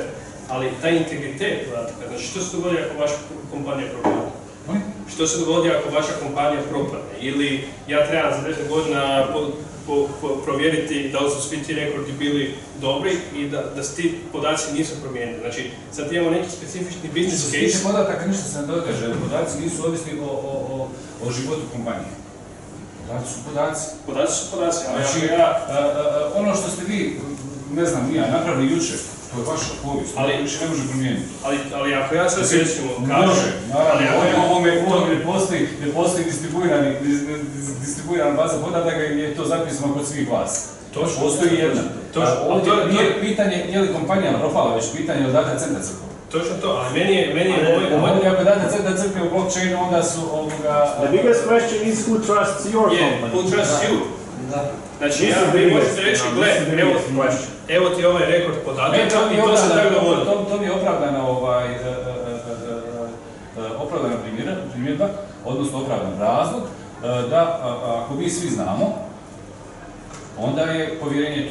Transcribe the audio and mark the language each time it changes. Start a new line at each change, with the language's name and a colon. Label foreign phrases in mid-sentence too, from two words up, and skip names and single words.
Croatian: Ali taj integritet podataka, znači što se dogodi ako vaša kompanija propadne? Što se dogodi ako vaša kompanija propadne? Ili ja trebam za 10 godina provjeriti da li su svi ti rekordi bili dobri i da ti podaci nisu promijenili. Znači, sad imamo neki specifični
English: business case.
Croatian: Što se tiče podataka, ništa se ne događa, podaci nisu ovisni o životu kompanije. Podaci su podaci. Podaci su podaci, ali znači, ono što ste vi, ne znam, napravili jučer, to je vaša povijest, ali više ne može promijeniti. Ali ako ja sad recimo kažem... Može, naravno, ne postoji distribuirana baza podataka i je to zapisano kod svih vas. Postoji jedna. Nije pitanje je li kompanija propala, već pitanje je li data centar crkva. Točno to, ali meni je moj... Ako data centar crkve u blockchainu, onda su ovoga...
English: The biggest question is who trusts your company. Who trusts you?
Croatian: Znači, vi možete reći, gle, evo ti ovaj rekord podataka i to se tako dovoljno. To mi je opravdana primjedba, odnosno opravdan razlog, da ako mi svi znamo, onda je povjerenje tu.